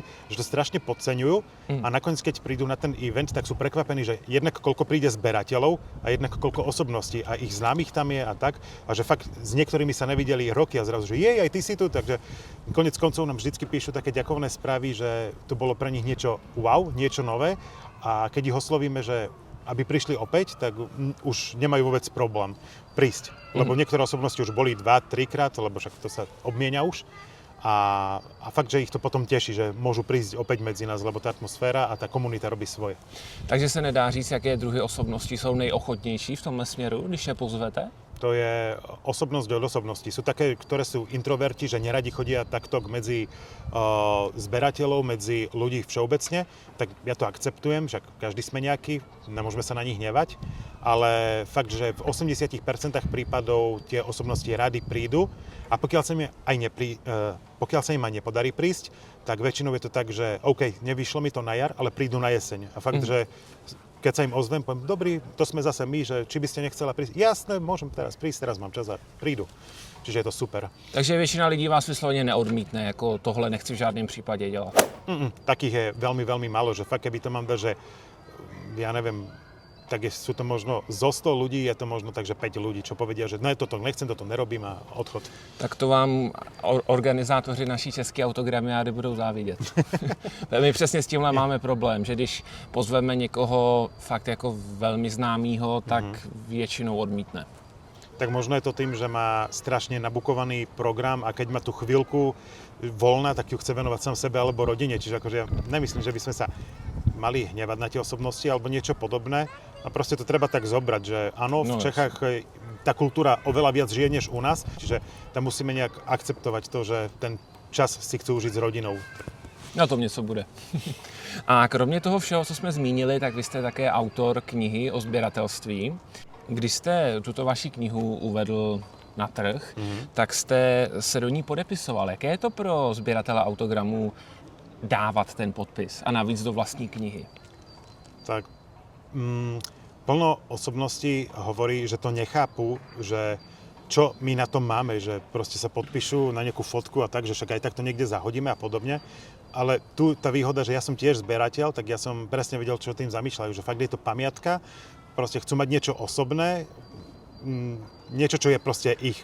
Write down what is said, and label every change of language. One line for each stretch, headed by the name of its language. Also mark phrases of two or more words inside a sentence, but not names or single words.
Slovak: že to strašne podceňujú a nakoniec, keď prídu na ten event, tak sú prekvapení, že jednak koľko príde zberateľov a jednak koľko osobností a ich známych tam je a tak, a že fakt s niektorými sa nevideli roky a zrazu, že jej, aj ty si tu, takže koniec koncov nám vždycky píšu také ďakovné správy, že to bolo pre nich niečo wow, niečo nové a keď ich oslovíme, že aby prišli opäť, tak už nemajú vôbec problém prísť. Lebo niektoré osobnosti už boli 2-3 krát, lebo však to sa obmienia už. A fakt, že ich to potom teší, že môžu prísť opäť medzi nás, lebo tá atmosféra a tá komunita robí svoje.
Czech: Takže se nedá říct, jaké druhy osobností jsou nejochotnější v tomhle směru, když je pozvete?
Slovak: To je osobnosť od osobnosti. Sú také, ktoré sú introverti, že neradi chodia takto medzi zberateľov, medzi ľudí všeobecne, tak ja to akceptujem, však každý sme nejaký, nemôžeme sa na nich hnevať, ale fakt, že v 80% prípadov tie osobnosti rady prídu a pokiaľ sa im aj nepodarí prísť, tak väčšinou je to tak, že OK, nevyšlo mi to na jar, ale prídu na jeseň. A fakt, že keď sa im ozvem, poviem, dobrý, to sme zase my, že či by ste nechcela prísť. Jasné, môžem teraz prísť, teraz mám čas a prídu. Čiže je to super.
Czech: Takže většina lidí vás vysloveně neodmítne, jako tohle nechci v žádném případě dělat.
Slovak: Takých je veľmi, veľmi málo, že fakt, keby to mám dať, že ja neviem, tak sú to možno zo 100 ľudí, je to možno tak, že 5 ľudí, čo povedia, že ne, toto nechcem, toto nerobím a odchod.
Czech: Tak to vám organizátoři naší české autogramiády budou závidět. My přesně s tímhle máme problém, že když pozveme někoho fakt jako velmi známýho, tak většinou odmítne.
Slovak: Tak možno je to tým, že má strašne nabukovaný program a keď má tú chvíľku voľná, tak ju chce venovať sám sebe alebo rodine. Čiže akože ja nemyslím, že by sme sa mali hnevať na tie osobnosti alebo niečo podobné. A proste to treba tak zobrať, že áno, v Čechách tá kultúra oveľa viac žije než u nás, čiže tam musíme nejak akceptovať to, že ten čas si chcú užiť s rodinou.
Czech: Na tom něco bude. A kromě toho všeho, co jsme zmínili, tak vy jste také autor knihy o sběratelství. Když jste tuto vaši knihu uvedl na trh, tak jste se do ní podepisoval. Jaké je to pro sběratele autogramů dávat ten podpis a navíc do vlastní knihy?
Slovak: Tak plno osobností hovorí, že to nechápu, že čo my na tom máme, že proste sa podpíšu na nejakú fotku a tak, že však aj tak to niekde zahodíme a podobne. Ale tu tá výhoda, že ja som tiež zberateľ, tak ja som presne vedel, čo tým zamýšľajú, že fakt je to pamiatka, proste chcú mať niečo osobné, niečo, čo je proste ich.